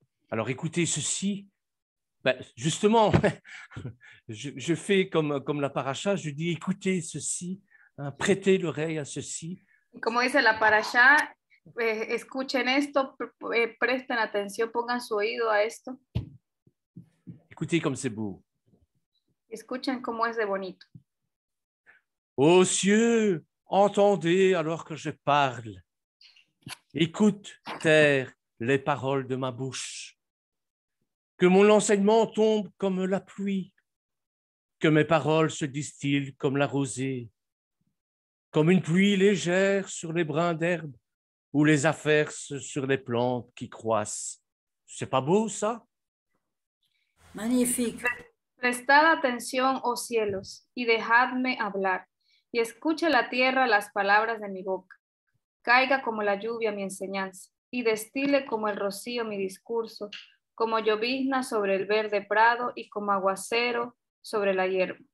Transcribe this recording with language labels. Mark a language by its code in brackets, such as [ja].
[fr] Alors écoutez ceci. Ben, justement, je fais comme la paracha, je dis écoutez ceci, hein, prêtez l'oreille à ceci. [es] Como dice la parashá, escuchen esto, presten atención, pongan su oído a esto. [fr] Écoutez comme c'est beau. [es] Escuchen cómo es de bonito. [fr] Ô cieux, entendez alors que je parle. Écoute, terre, les paroles de ma bouche. Que mon enseignement tombe comme la pluie, que mes paroles se distillent comme la rosée, comme une pluie légère sur les brins d'herbe ou les averses sur les plantes qui croissent. C'est pas beau, ça? Magnifique. [es] Prestad atención, oh cielos, y dejadme hablar, y escuche la tierra las palabras de mi boca. Caiga como la lluvia mi enseñanza, y destile como el rocío mi discurso, como llovizna sobre el verde prado y como aguacero sobre la hierba.